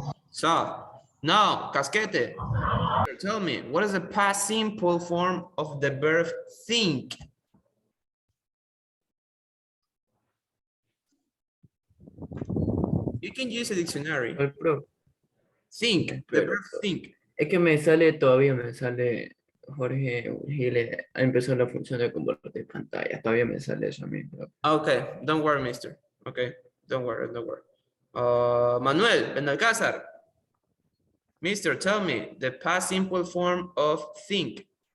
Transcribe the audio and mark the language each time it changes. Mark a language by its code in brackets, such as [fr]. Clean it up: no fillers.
[en] So, now, Casquete, tell me, what is the past simple form of the verb think? You can use a dictionary. [es] Al pro, [en] Think, the [es] pero [en] verb think. [es] es que todavía me sale Jorge Giles, empezó la función de compartir pantalla, todavía me sale eso a mí. [en] Okay, don't worry, mister. Okay, don't worry, don't worry. Manuel Benalcázar. Mister, tell me the past simple form of think.